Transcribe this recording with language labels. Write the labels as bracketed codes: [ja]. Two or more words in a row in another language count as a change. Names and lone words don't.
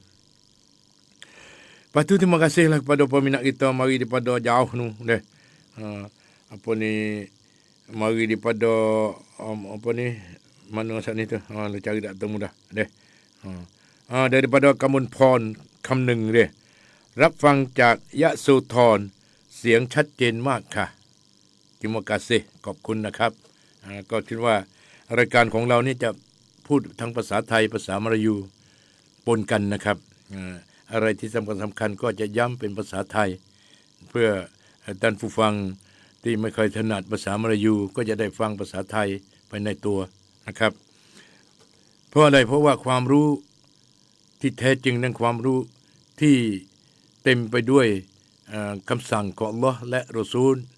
[ms] Lepas tu terima kasihlah kepada peminat kita mari daripada jauh nu deh. Mari daripada mana sana tu cari tak temu dah deh. Daripada Kampung Pon Kamneng deh. [th] รับฟังจากยะโสธรเสียงชัดเจนมากค่ะ [ms] terima kasih [th] ขอบคุณนะครับก็คิดว่ารายการของเรานี่จะพูดทั้งภาษาไทยภาษามลายู นกันนะครับอะไรที่สำคัญก็จะย้ำเป็นภาษาไทยเพื่อท่านผู้ฟังที่ไม่ค่อยถนัดภาษามลายูก็จะได้ฟังภาษาไทยไปในตัวนะครับเพราะอะไรเพราะว่าความรู้ที่แท้จริงนั้นความรู้ที่เต็มไปด้วยคำสั่งของอัลเลาะห์และรอซูล